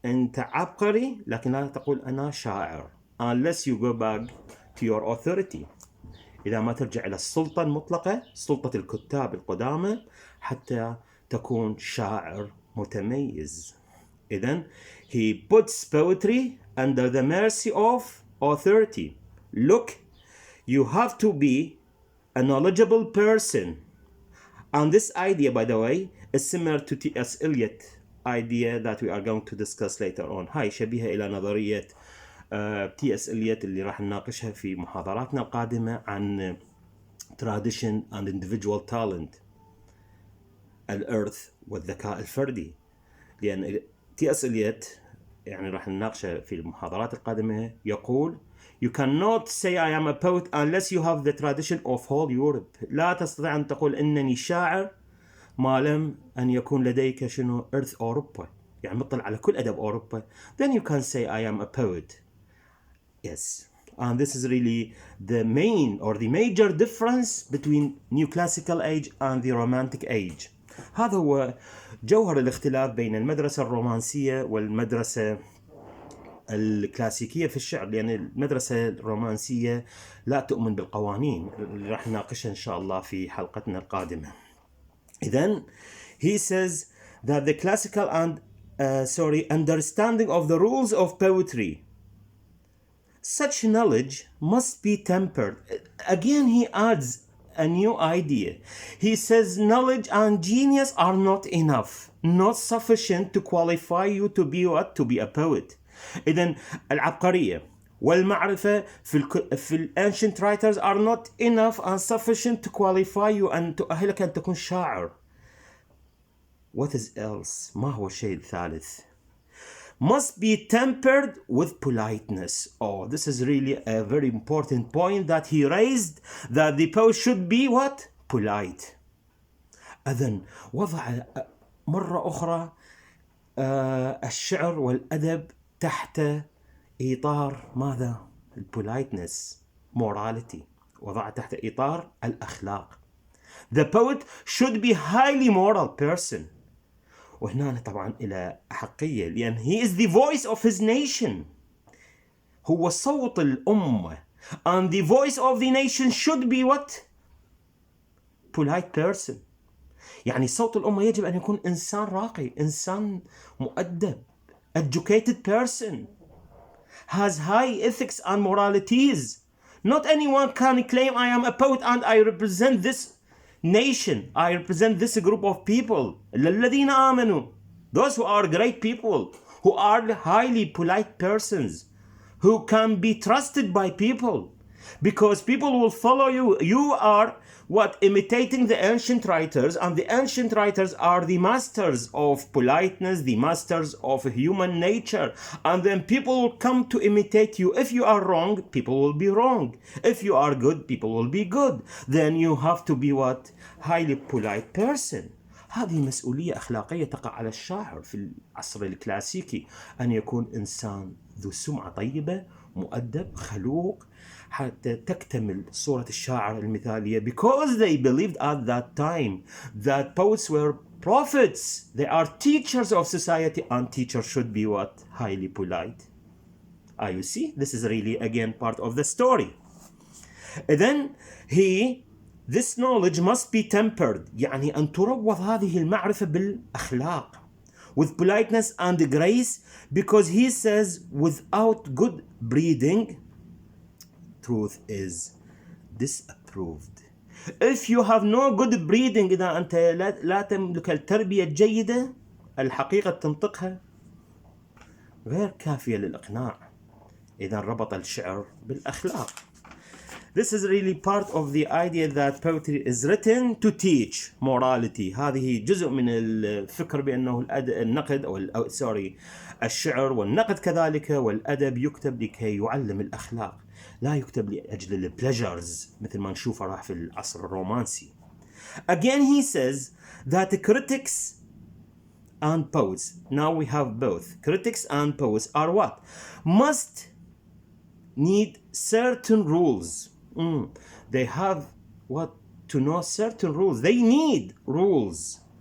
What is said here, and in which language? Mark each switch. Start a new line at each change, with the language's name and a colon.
Arabic: أنت عبقري لكن لا تقول أنا شاعر.
English: Unless you go back to your authority.
Arabic: إذا ما ترجع إلى السلطة المطلقة، سلطة الكتاب القدامى، حتى تكون شاعر متميز. إذن
English: he puts poetry under the mercy of authority. Look, you have to be a knowledgeable person. And this idea, by the way, is similar to T.S. Eliot idea that we are going to discuss later on.
Arabic: هاي شبيهة إلى نظرية T.S. Eliot اللي راح نناقشها في محاضراتنا القادمة عن
English: tradition and individual talent،
Arabic: الإرث والذكاء الفردي. لأن T.S.
English: Eliot
Arabic: يعني راح نناقشه في المحاضرات القادمة يقول
English: You cannot say I am a poet unless you have the tradition of whole Europe.
Arabic: لا تستطيع أن تقول إنني شاعر ما لم أن يكون لديك شنو إرث أوروبا، يعني مطلع على كل أدب أوروبا.
English: Then you can say I am a poet. Yes. And this is really the main or the major difference between Neoclassical age and the Romantic age.
Arabic: هذا هو جوهر الاختلاف بين المدرسة الرومانسية والمدرسة الكلاسيكية في الشعر. لأن المدرسة الرومانسية لا تؤمن بالقوانين اللي راح نناقشها إن شاء الله في حلقتنا القادمة.
English: Then he says that the classical and understanding of the rules of poetry, such knowledge must be tempered. Again, he adds a new idea. He says knowledge and genius are not enough, not sufficient to qualify you to be what? To be a poet.
Arabic: إذن العبقرية والمعرفة في
English: ancient writers are not enough and sufficient to qualify you and
Arabic: تؤهلك أن تكون شاعر.
English: What is else?
Arabic: ما هو الشيء الثالث?
English: Must be tempered with politeness. Oh, this is really a very important point that he raised, that the poet should be what? Polite.
Arabic: إذن وضع مرة أخرى الشعر والأدب تحت إطار ماذا؟
English: politeness, morality.
Arabic: وضع تحت إطار الأخلاق.
English: The poet should be highly moral person.
Arabic: وهنا طبعا إلى أحقية لأن
English: he is the voice of his nation.
Arabic: هو صوت الأمة.
English: And the voice of the nation should be what? Polite person.
Arabic: يعني صوت الأمة يجب أن يكون إنسان راقي، إنسان مؤدب،
English: educated person, has high ethics and moralities. Not anyone can claim I am a poet and I represent this nation, I represent this group of people.
Arabic: الذين آمنوا,
English: those who are great people, who are highly polite persons, who can be trusted by people, because people will follow you. You are what? Imitating the ancient writers, and the ancient writers are the masters of politeness, the masters of human nature, and then people will come to imitate you. If you are wrong, people will be wrong. If you are good, people will be good. Then you have to be what? Highly polite person.
Arabic: هذه مسؤولية أخلاقية تقع على الشاعر في العصر الكلاسيكي، أن يكون إنسان ذو سمعة طيبة، مؤدب، خلوق، حتى تكتمل صورة الشاعر المثالية.
English: Because they believed at that time that poets were prophets. They are teachers of society, and teachers should be what? Highly polite. You see, this is really again part of the story. And then he This knowledge must be tempered.
Arabic: يعني أن تروض هذه المعرفة بالأخلاق.
English: With politeness and grace, because he says without good breeding, truth is disapproved. If you have no good breeding،
Arabic: إذا أنت لا تملك التربية الجيدة، الحقيقة تنطقها غير كافية للإقناع. إذا ربط الشعر بالأخلاق.
English: This is really part of the idea that poetry is written to teach morality.
Arabic: هذه جزء من الفكر بأنه النقد أو الشعر والنقد كذلك والأدب يكتب لكي يعلم الأخلاق، لا يكتب لأجل البليجرز مثل ما نشوفه راح في العصر الرومانسي.
English: Again he says that critics and poets, now we have both, critics and poets are what? Must need certain rules. They have what? To know certain rules. They need rules.